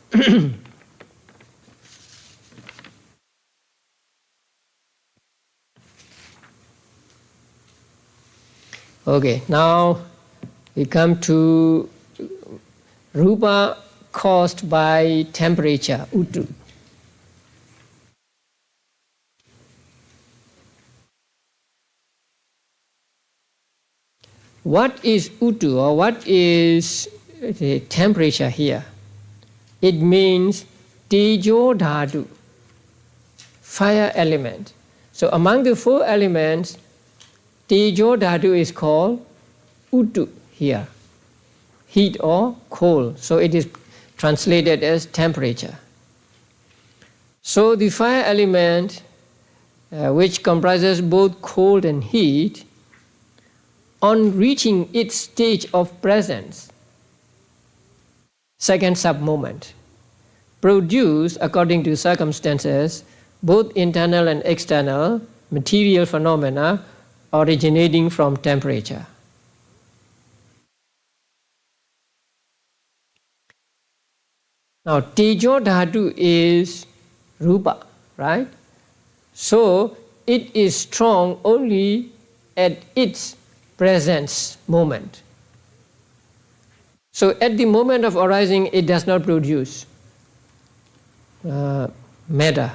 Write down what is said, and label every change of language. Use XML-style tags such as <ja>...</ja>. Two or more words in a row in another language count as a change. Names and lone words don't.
<en>Okay, now we come to rupa caused by temperature, utu. What is utu, or what is the temperature here? It means</en> <pi>tejo dhatu,</pi> <en>fire element. So among the 4 elements,</en> <pi>tejo dhatu</pi> <en>is called utu here, heat or cold. So it is translated as temperature. So the fire element, which comprises both cold and heat, on reaching its stage of presence, second sub-moment, produce, according to circumstances, both internal and external material phenomena originating from temperature. Now,</en> <pi>tejo dhatu</pi> <en>is rupa, right? So, it is strong only at its presence moment. So, at the moment of arising, it does not produce metta.</en>